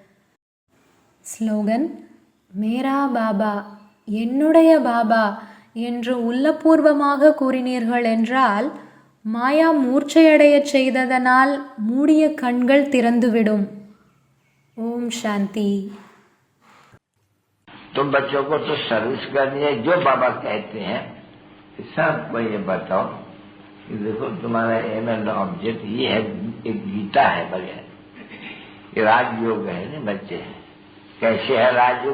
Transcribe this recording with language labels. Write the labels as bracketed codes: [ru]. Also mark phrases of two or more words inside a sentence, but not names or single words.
[ta] ஸ்லோகன். [hi] मेरा बाबा, [ta] என்னுடைய பாபா என்று உள்ளபூர்வமாக கூறினீர்கள் என்றால் மாயா மூர்ச்சையடைய செய்ததனால் மூடிய கண்கள் திறந்துவிடும். ஓம் சாந்தி. [hi] तो बच्चों को तो सर्विस करनी है. जो बाबा कहते हैं सबको ये बताओ कि देखो तुम्हारा [en] aim and object [hi] ये है. एक गीता है बगैर ये राजयोग है ना. बच्चे कैसे है राजयोग?